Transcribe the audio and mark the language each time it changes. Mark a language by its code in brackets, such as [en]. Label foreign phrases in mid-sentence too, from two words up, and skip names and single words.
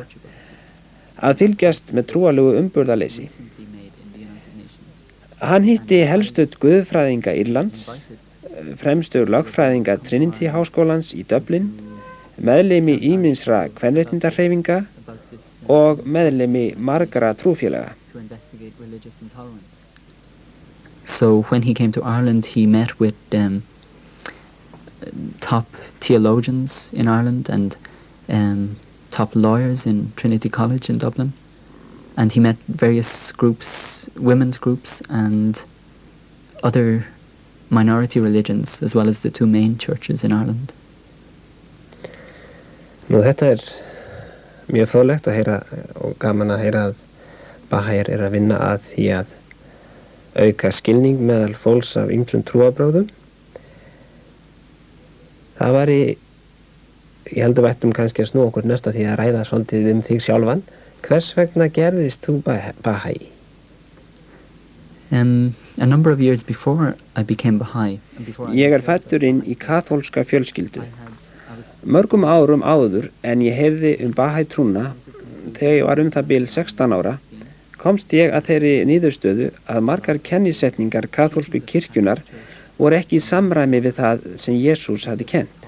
[is] Að fylgjast með trúalegu umburðarleysi. Hann hitti helstu guðfræðinga Írlands, fremstu lögfræðinga Trinity háskólans í Dublin, meðlimi ýmsra kvenréttindahreyfinga og meðlimi margra trúfélaga. [en] So when he came to Ireland, he met with top theologians in Ireland and top lawyers in Trinity College in Dublin. And he met various groups, women's groups and other minority religions, as well as the two main churches in Ireland. [is] Nú þetta mjög fróðlegt að heyra og gaman að heyra að Baha'jar að vinna að því að auka skilning meðal fólks af ýmsum trúarbrögðum. Það var ég held að við ættum kannski að snúa okkur næsta því að ræða svolítið þig sjálfan. Hvers vegna gerðist þú Baha'i? [en] A number of years before I became Baha'i. [is] Ég fæddur inn í kaþólska fjölskyldu. Mörgum árum áður en ég heyrði Baha'i-trúna, þegar ég var það bil 16 ára, komst ég að þeirri niðurstöðu að margar kennisetningar kaþólsku kirkjunar voru ekki í samræmi við það sem Jesús hafði kennt.